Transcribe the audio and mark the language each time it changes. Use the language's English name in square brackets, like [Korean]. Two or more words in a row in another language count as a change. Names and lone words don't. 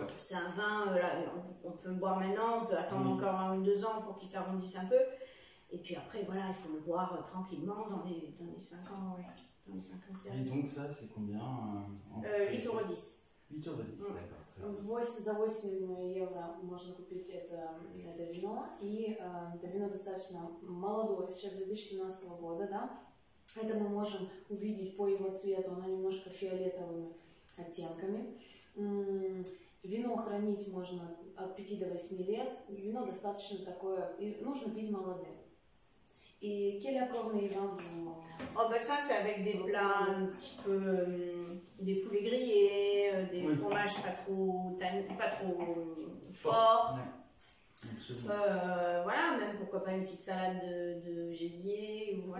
[French] C'est un vin, on peut le boire maintenant, on peut attendre encore 1 ou 2 ans pour qu'il s'arrondisse un peu. Et puis après, voilà, il faut le boire tranquillement dans les 5 ans, dans les 5 ans. Et donc ça, c'est combien 8,10 €. 8,10 €, d'accord, très bien. [Russian] За 8 евро можно купить это вино. И это вино достаточно молодое, сейчас 2017 года, да. Это мы можем увидеть по его цвету, оно немножко фиолетовыми оттенками. Вино хранить можно от 5 до 8 лет. Вино достаточно такое, и нужно пить молодым. [French] Et quel accord les vins Oh ben ça c'est avec des plats un petit peu, des poulets grillés, des fromages pas trop forts. Voilà, même pourquoi pas une petite salade de gésier ou voilà.